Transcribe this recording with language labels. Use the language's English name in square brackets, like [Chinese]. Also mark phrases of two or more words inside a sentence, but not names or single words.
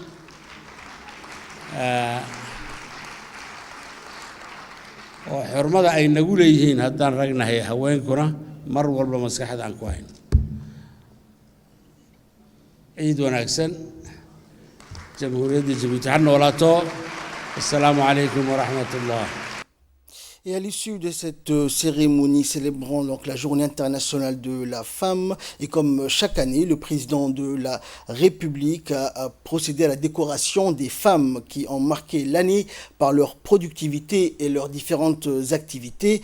[Somali] oo xurmada ay nagu leeyihiin haddaan ragnahay haweenkuna mar walba maskaxda aan ku hayno ciid wanaagsan jamhuuriyadda Jabuuti ha noolaato [Arabic] السلام عليكم ورحمة الله. [French] Et à l'issue de cette cérémonie célébrant donc la Journée internationale de la femme, et comme chaque année, le président de la République a procédé à la décoration des femmes qui ont marqué l'année par leur productivité et leurs différentes activités.